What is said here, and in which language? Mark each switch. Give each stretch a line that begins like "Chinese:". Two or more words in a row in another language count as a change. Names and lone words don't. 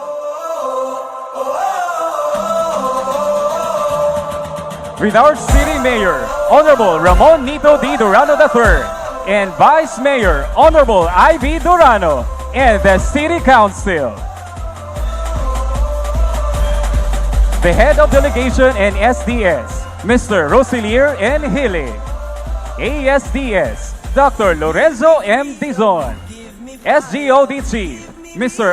English: With our City Mayor, Honorable Ramon Nito D. Durano III, and Vice Mayor, Honorable Ivy Durano, and the City Council. The Head of Delegation and SDS, Mr. Rosilier N. Hilly. ASDS, Dr. Lorenzo M. Dizon. SGOD Chief, Mr.